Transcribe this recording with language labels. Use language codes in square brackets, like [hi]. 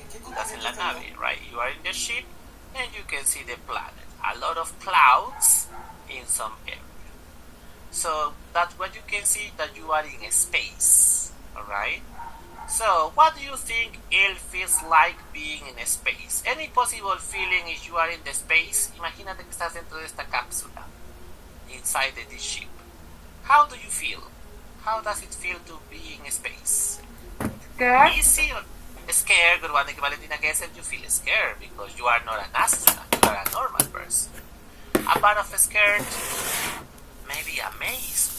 [en] That's in [es] la nave, [en] right? You are in the ship and you can see the planet. A lot of clouds in some area. So that's what you can see, that you are in space. Alright? So what do you think it feels like being in space? Any possible feeling if you are in the space? [es] Imagínate que estás dentro de esta cápsula. [en] Inside the ship. How do you feel? How does it feel to be in space? Scared? Easy or scared? Good one, Valentina, guess if you feel scared because you are not an astronaut, you are a normal person. A part of scared, maybe amazed.